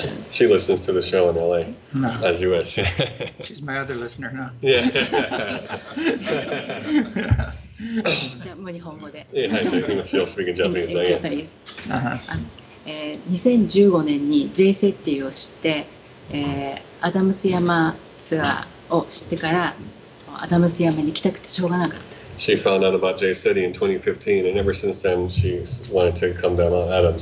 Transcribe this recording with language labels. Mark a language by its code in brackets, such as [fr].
[en] She listens to the show in LA, as you wish. She's my other listener now. Yeah. [ja] じゃあもう日本語で。はい、じゃあ今 [en] she'll speak in Japanese. Uh-huh. [ja] 2015年に JCETI を知って、アダムス山ツアーを知ってからアダムス山に行きたくてしょうがなかった。 [en] She found out about JCETI in 2015, and ever since then she wanted to come down Mount Adams.